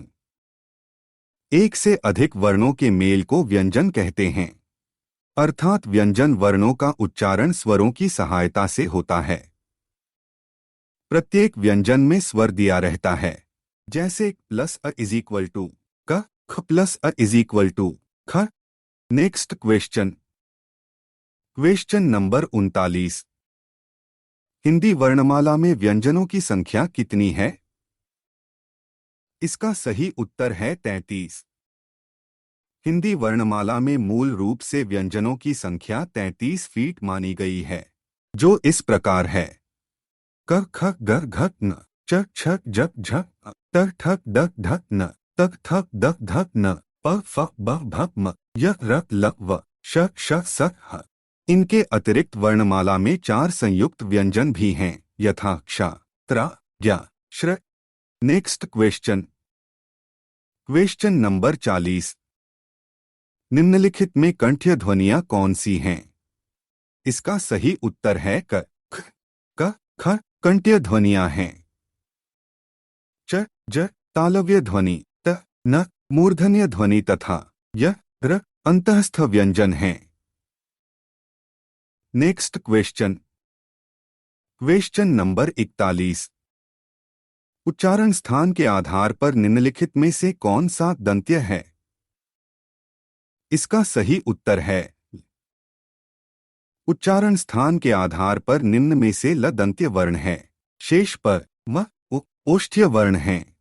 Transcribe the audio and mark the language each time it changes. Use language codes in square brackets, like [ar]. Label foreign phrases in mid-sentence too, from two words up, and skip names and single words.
[hi] एक से अधिक वर्णों के मेल को व्यंजन कहते हैं, अर्थात व्यंजन वर्णों का उच्चारण स्वरों की सहायता से होता है। प्रत्येक व्यंजन में स्वर दिया रहता है, जैसे प्लस अ [en] is equal to [hi] क, ख प्लस अ [en] is equal to [hi] ख। [en] Next question. Question number 39. [hi] हिंदी वर्णमाला में व्यंजनों की संख्या कितनी है? इसका सही उत्तर है 33। हिंदी वर्णमाला में मूल रूप से व्यंजनों की संख्या 33 फीट मानी गई है, जो इस प्रकार है: क ख ग घ न, च छ ज झ, त ठ ड ढ न, त थ द ध न, प फ ब भ म, य र ल व, श श स ह। इनके अतिरिक्त वर्णमाला में 4 संयुक्त व्यंजन भी हैं, यथा क्ष, त्र, ज्ञ, श्र। [en] Next question. Question number 40. [hi] निम्नलिखित में कंठ्य ध्वनियां कौन सी हैं? इसका सही उत्तर है क, ख, क, ख। कंठ्य ध्वनियां हैं च, ज, तालव्य ध्वनि, त, न, मूर्धन्य ध्वनि तथा य, र, अंतःस्थ व्यंजन हैं। [en] Next question. Question number 41. [hi] उच्चारण स्थान के आधार पर निम्नलिखित में से कौन सा दंत्य है? इसका सही उत्तर है उच्चारण स्थान के आधार पर निम्न में से ल दंत्य वर्ण है, शेष पर म, उ, ओष्ठ्य वर्ण हैं।